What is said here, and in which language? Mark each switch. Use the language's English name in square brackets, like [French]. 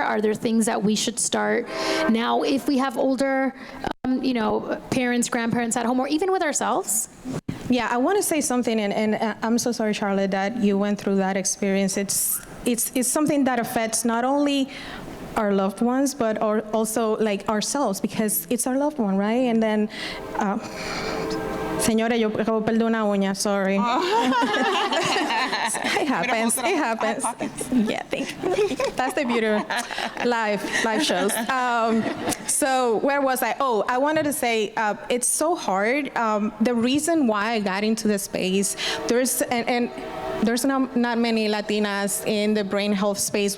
[English] Are there things that we should start now if we have older, parents, grandparents at home, or even with ourselves? Yeah, I want to say something, and I'm so sorry, Charlotte, that you went through that experience. It's something that affects not only our loved ones, but also like ourselves, because it's our loved one, right? And then, [Spanish] señora, yo perdí una uña, [English] sorry. It happens. Yeah, thank you. That's the beauty of live shows. So where was I? Oh, I wanted to say it's so hard. The reason why I got into the space, there's not many Latinas in the brain health space.